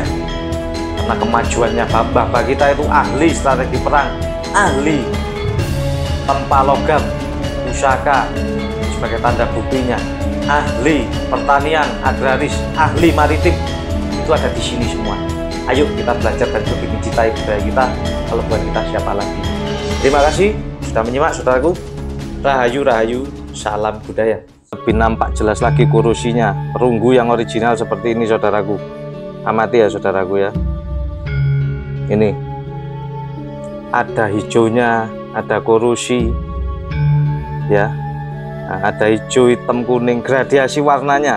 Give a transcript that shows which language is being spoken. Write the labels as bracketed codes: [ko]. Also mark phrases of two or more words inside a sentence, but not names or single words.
[id] Karena kemajuannya bapak kita itu ahli strategi perang, ahli tempa logam, pusaka sebagai tanda buktinya, ahli pertanian, agraris, ahli maritim, itu ada di sini semua. Ayo kita belajar dan lebih mencintai budaya kita. Kalau bukan kita, siapa lagi? Terima kasih sudah menyimak, saudaraku. Rahayu, rahayu, salam budaya. Lebih nampak jelas lagi korosinya, perunggu yang original seperti ini, saudaraku. Amati ya, saudaraku ya. Ini ada hijaunya, ada korosi, ya. Nah, ada hijau, hitam, kuning, gradiasi warnanya.